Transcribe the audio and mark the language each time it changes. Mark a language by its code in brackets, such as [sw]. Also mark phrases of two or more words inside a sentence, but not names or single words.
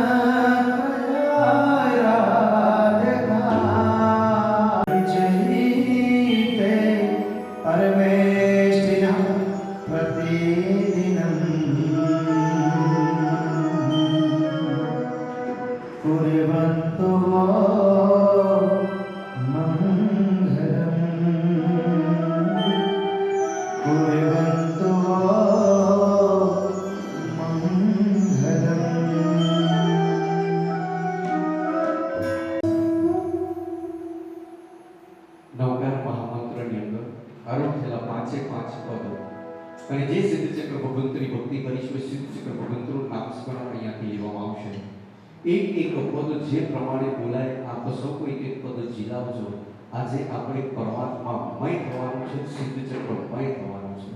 [sa] राधिका जयते परमेष्ठिना प्रतिदिनम् कुर्वन्तु मंगलम् कुर्वन्तु मंगलम्। [gu] નવકાર મહામંત્રની અંદર આરૂઢ थયેલા 5 પદ અને જે સિદ્ધચક્ર ભગવંતની ભક્તિ કરીશું એ સિદ્ધચક્ર ભગવંતનું નામ સ્મરણ અહીંયાથી લેવામાં આવશે। એક એક પદ જે પ્રમાણે બોલાય આપ સૌ કોઈ એક પદ જીલાવજો। આજે આપણે પરમાત્મામય થવાનું છે, સિદ્ધચક્રમય થવાનું છે।